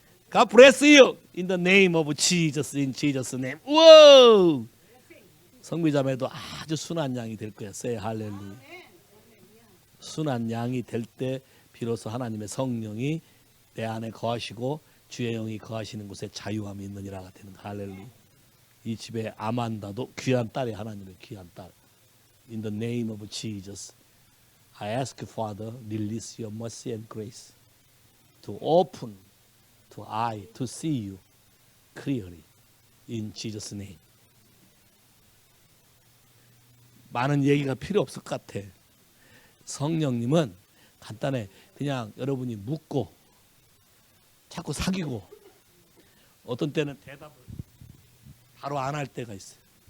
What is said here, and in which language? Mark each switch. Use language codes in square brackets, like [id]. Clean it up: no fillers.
[en] God bless you in the name of Jesus, in Jesus' name. [ko] 우와! 성비자매도 아주 순한 양이 될 거야. [en] Say hallelujah. [ko] 순한 양이 될 때 비로소 하나님의 성령이 내 안에 거하시고 주의 영이 거하시는 곳에 자유함이 있느니라가 되는 거. 할렐루야. 이 집에 아만다도 귀한 딸이 하나님의 귀한 딸. [en] In the name of Jesus, I ask Father, release your mercy and grace to open to eye to see you clearly. In Jesus' name. [ko] 많은 얘기가 필요 없을 것 같아. 성령님은 간단해. 그냥 여러분이 묻고 자꾸 사귀고 어떤 때는 대답을 바로 안 할 때가 있어요.